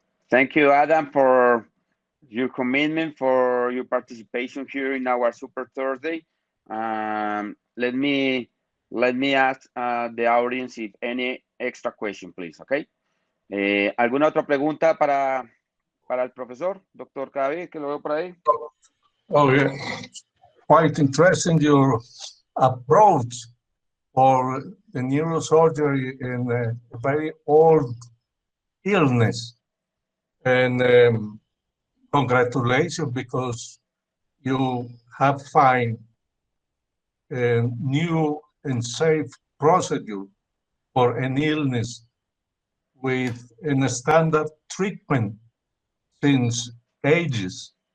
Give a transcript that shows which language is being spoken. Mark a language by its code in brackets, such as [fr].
[en] Thank you, Adam, for your commitment, for your participation here in our Super Thursday. Let me ask the audience if any extra question, please, okay? [es] ¿Alguna otra pregunta para el profesor, doctor Cabe, que lo veo por ahí? [en] Oh, yeah. Quite interesting your approach for the neurosurgery in a very old illness. And congratulations, because you have found a new and safe procedure for an illness with a standard treatment since ages.